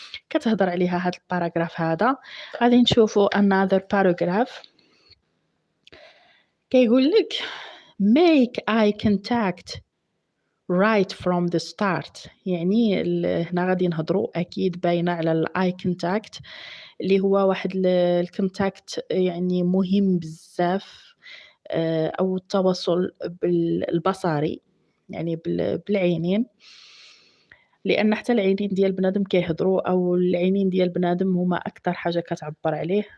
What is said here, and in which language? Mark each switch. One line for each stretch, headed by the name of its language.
Arabic: كتهضر عليها هاد الباراجراف هذا. غادي نشوفوا
English: another paragraph
Arabic: كيقول لك
English: make eye contact right from the start.
Arabic: يعني هنا غادي نهضروا اكيد باينه على الاي كونتاكت اللي هو واحد الكونتاكت يعني مهم بزاف، او التواصل البصري يعني بالعينين، لان حتى العينين ديال بنادم كيهضروا، او العينين ديال بنادم هما اكثر حاجه كتعبر عليه.